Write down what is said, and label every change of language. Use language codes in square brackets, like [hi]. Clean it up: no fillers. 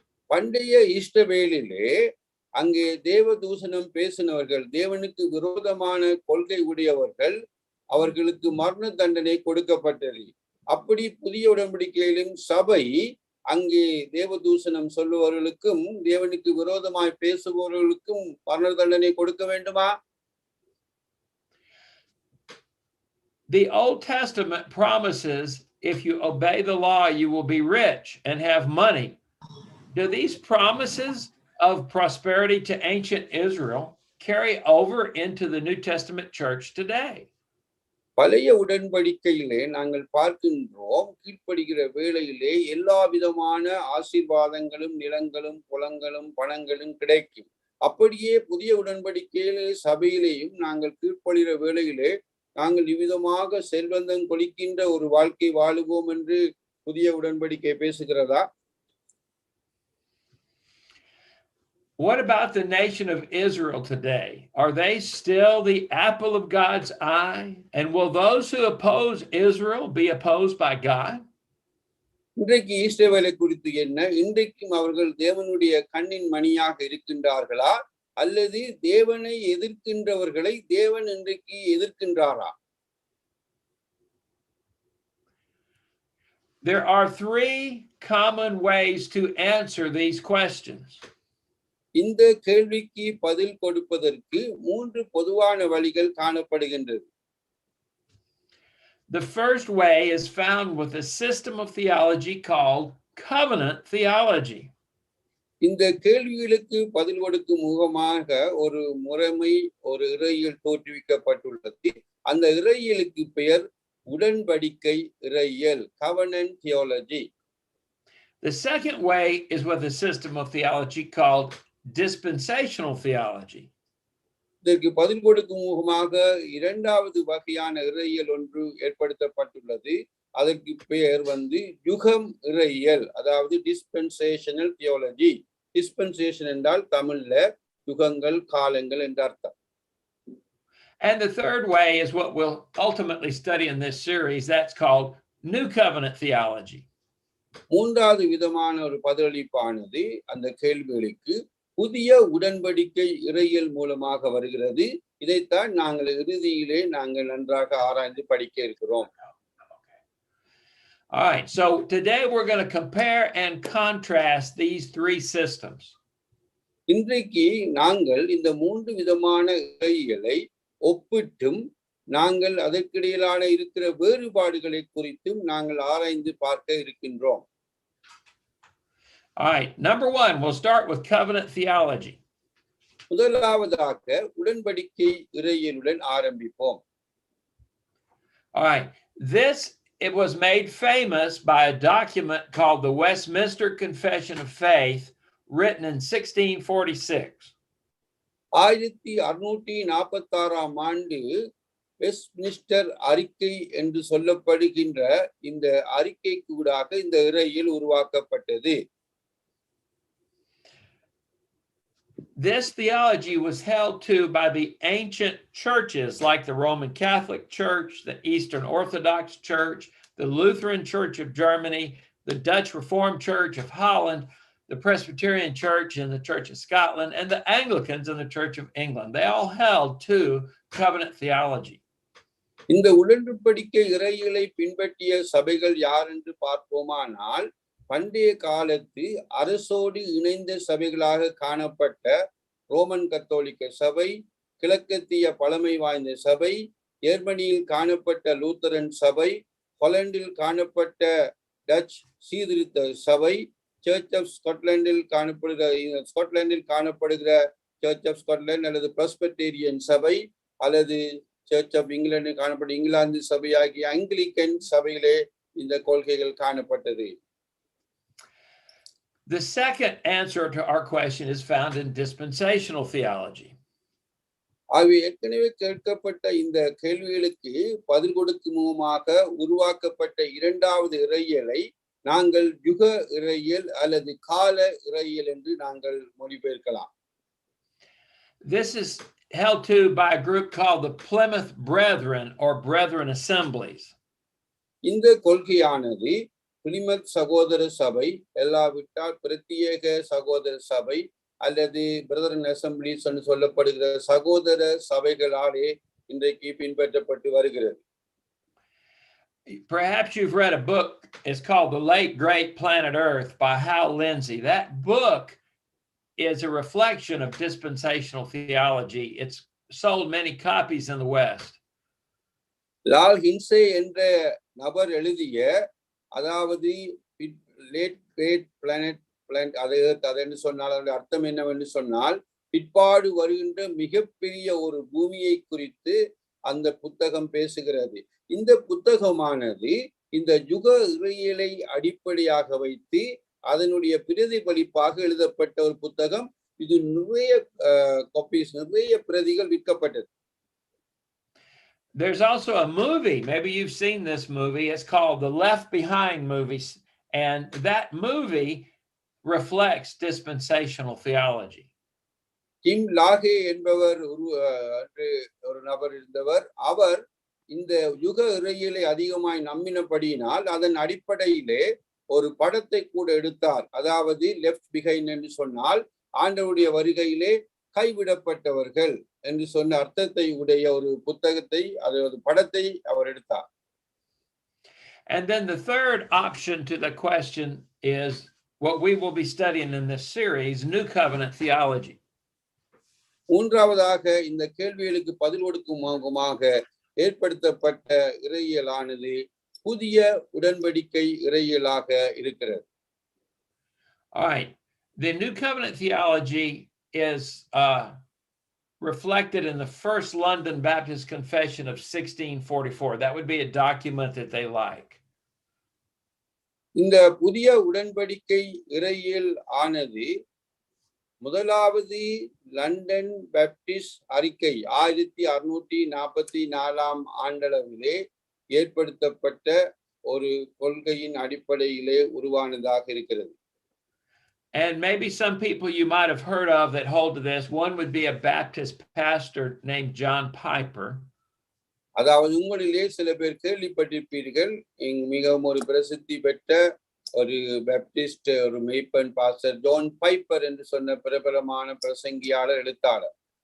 [ta] பண்டைய இஸ்ரவேலிலே அங்கே தேவ தூஷணம் பேசினவர்கள், தேவனுக்கு விரோதமான கொள்கை உடையவர்கள், அவர்களுக்கு மரண தண்டனை கொடுக்கப்பட்டது. அப்படி புதிய உடன்படிக்கையிலும் சபை அங்கே தேவ தூஷணம் சொல்லுபவர்களுக்கும் தேவனுக்கு விரோதமாய் பேசுபவர்களுக்கும் மரண தண்டனை கொடுக்க வேண்டுமா? [en] The Old Testament promises if you obey the law, you will be rich and have money. Do these promises of prosperity to ancient Israel carry over into the New Testament church today? [ta] பழைய உடன்படிக்கையிலே நாங்கள் பார்க்கின்றோம், கீழ்ப்படுகிற வேளையிலே எல்லா விதமான ஆசீர்வாதங்களும் நிலங்களும் குளங்களும் பணங்களும் கிடைக்கும். அப்படியே புதிய உடன்படிக்கையிலே சபையிலேயும் நாங்கள் கீழ்ப்படுகிற வேளையிலே நாங்கள் இவ்விதமாக செல்வந்தம் கொளிக்கின்ற ஒரு வாழ்க்கை வாழுவோம் என்று புதிய உடன்படிக்கை பேசுகிறதா? [en] What about the nation of Israel today? Are they still the apple of God's eye? And will those who oppose Israel be opposed by God? [ta] இன்றைக்கு இஸ்ரவேலை குறித்து என்ன? இன்றைக்கும் அவர்கள் தேவனுடைய கண்ணின் மணியாக இருக்கின்றார்களா அல்லது தேவனை எதிர்க்கின்றவர்களை தேவன் இன்றைக்கு எதிர்க்கின்றாரா? [en] There are 3 common ways to answer these questions. [ta] இந்த கேள்விக்கு பதில் கொடுப்பதற்கு 3 பொதுவான வழிகள் காணப்படுகின்றது. [en] The first way is found with a system of theology called covenant theology. [ta] இந்த கேள்விகளுக்கு பதில் கொடுக்கும் முகமாக ஒரு முறைமை, ஒரு இறையியல் தோற்றுவிக்கப்பட்டுள்ளது. அந்த இறையியலுக்கு பெயர் உடன்படிக்கை இறையியல், covenant theology. [en] The second way is with a system of theology called dispensational theology. [ta] இதற்கு பதில் கொடுக்கும் முகமாக 2வது வகையான இறையியல் ஒன்று ஏற்படுத்தப்பட்டுள்ளது. அதற்கு பெயர் யுகம் இறையியல், அதாவது dispensational theology. dispensation என்றால் தமிழ்ல யுகங்கள், காலங்கள் என்ற அர்த்தம். [en] And the third way is what we'll ultimately study in this series. That's called New Covenant theology. [ta] 3வது விதமான ஒரு பதிலளிப்பானது அந்த கேள்விகளுக்கு புதிய உடன்படிக்கை இறையியல் மூலமாக வருகிறது. இதைத்தான் நாங்கள் இறுதியிலே நாங்கள் நன்றாக ஆராய்ந்து படிக்க இருக்கிறோம். [en] All right, so today we're going to compare and contrast these 3 systems. [ta] இன்றைக்கு நாங்கள் இந்த 3 விதமான இறைகளை ஒப்பிட்டும் நாங்கள் அதற்கிடையிலான இருக்கிற வேறுபாடுகளை குறித்தும் நாங்கள் ஆராய்ந்து பார்க்க இருக்கின்றோம். [en] All right, number one, we'll start with covenant theology. [ta] முதலாவதாக உடன்படிக்கை இறையியலுடன் ஆரம்பிப்போம். [en] All right, it was made famous by a document called the Westminster Confession of Faith, written in 1646. [ta] 1646 ஆண்டு வெஸ்ட்மின்ஸ்டர் அறிக்கை என்று சொல்லப்படுகின்ற இந்த அறிக்கைக்கூடாக இந்த இறையியல் உருவாக்கப்பட்டது. [en] This theology was held to by the ancient churches like the Roman Catholic Church, the Eastern Orthodox Church, the Lutheran Church of Germany, the Dutch Reformed Church of Holland, the Presbyterian Church and the Church of Scotland, and the Anglicans and the Church of England. They all held to covenant theology. [ta] இந்த உடன்படிக்கை இறையியலை பின்பற்றிய சபைகள் யார் என்று பார்ப்போமானால், பண்டைய காலத்து அரசோடு இணைந்த சபைகளாக காணப்பட்ட ரோமன் கத்தோலிக்க சபை, கிழக்கத்திய பழமை வாய்ந்த சபை, ஜெர்மனியில் காணப்பட்ட லூத்தரன் சபை, ஹாலண்டில் காணப்பட்ட டச் சீர்திருத்த சபை, சர்ச் ஆஃப் ஸ்காட்லாண்டில் காணப்படுகிற சர்ச் ஆஃப் ஸ்காட்லாந்து அல்லது பிரஸ்பெட்டேரியன் சபை, அல்லது சர்ச் ஆஃப் இங்கிலாந்தில் காணப்பட்ட இங்கிலாந்து சபை ஆகிய ஆங்கிலிக்கன் சபையிலே இந்த கொள்கைகள் காணப்பட்டது. [en] The second answer to our question is found in dispensational theology. [ta] ஆகவே ஏற்கனவே கேட்கப்பட்ட இந்த கேள்விகளுக்கு பதில் கொடுக்கும் முகமாக உருவாக்கப்பட்ட இரண்டாவது இறையியலை நாங்கள் யுக இறையியல் அல்லது கால இறையியல் என்று நாங்கள் மொழிபெயர்க்கலாம். [en] This is held to by a group called the Plymouth Brethren or Brethren Assemblies. [ta] இந்த கொள்கையானது பிலிமத் சகோதர சபை, எல்லாவிட்டால் பிரத்யேக சகோதர சபை அல்லது பிரதரன் அசம்பிளிஸ் என்று சொல்லப்படுகிற சகோதர சபைகளாலே இன்றைக்கு பின்பற்றப்பட்டு வருகிறது. [en] Perhaps you've read a book. It's called The Late Great Planet Earth by Hal Lindsey. That book is a reflection of dispensational theology. It's sold many copies in the West. [ta] Lal ஹின்சே என்ற நபர் எழுதிய, அதாவது லேட் கிரேட் பிளானட் அதை என்று சொன்னால் அதனுடைய அர்த்தம் என்னவென்று சொன்னால், பிற்பாடு வருகின்ற மிகப்பெரிய ஒரு பூமியை குறித்து அந்த புத்தகம் பேசுகிறது. இந்த புத்தகமானது இந்த யுக இறையியலை அடிப்படையாக வைத்து அதனுடைய பிரதிபலிப்பாக எழுதப்பட்ட ஒரு புத்தகம். இது நிறைய காப்பீஸ், நிறைய பிரதிகள் விற்கப்பட்டது. [en] There's also a movie, maybe you've seen this movie, it's called The Left Behind movies, and that movie reflects dispensational theology. [ta] கிம் லாகே என்பவர் ஒரு நபர் இருந்தவர். அவர் இந்த யுக இறையியலை அதிகமாய் நம்பினபடியினால் அதன் அடிப்படையிலே ஒரு படத்தை கூட எடுத்தார். அதாவது லெஃப்ட் பிஹைண்ட் என்று சொன்னால் ஆண்டவருடைய வருகையிலே கைவிடப்பட்டவர்கள் என்று சொன்ன அர்த்தத்தை உடைய ஒரு புத்தகத்தை, அதாவது படத்தை அவர் எடுத்தார். [en] And then the third option to the question is what we will be studying in this series, New Covenant theology. [ta] மூன்றாவதாக இந்த கேள்விகளுக்கு பதில் கொடுக்கும் முகமாக ஏற்படுத்தப்பட்ட இறையியலானது புதிய உடன்படிக்கை இறையியலாக இருக்கிறது. [en] All right. The New Covenant theology is reflected in the First London Baptist Confession of 1644. That would be a document that they like. [ta] இந்த புதிய உடன்படிக்கை இறையியல் ஆனது முதலாவது லண்டன் பாப்டிஸ்ட் அறிக்கை 1644 ஆண்டளவிலே ஏற்படுத்தப்பட்ட ஒரு கொள்கையின் அடிப்படையிலே உருவானதாக இருக்கிறது. [en] And maybe some people you might have heard of that hold to this. One would be a Baptist pastor named John Piper. [ta] அதாவது உங்களிலே சில பேர் கேள்விப்பட்டிருப்பீர்கள், மிகவும் ஒரு பிரசித்தி பெற்ற ஒரு பாப்டிஸ்ட் ஒரு மெய்ப்பன் பாஸ்டர் ஜான் பைப்பர் என்று சொன்ன பிரபலமான பிரசங்கியாளர், எழுத்தாளர்.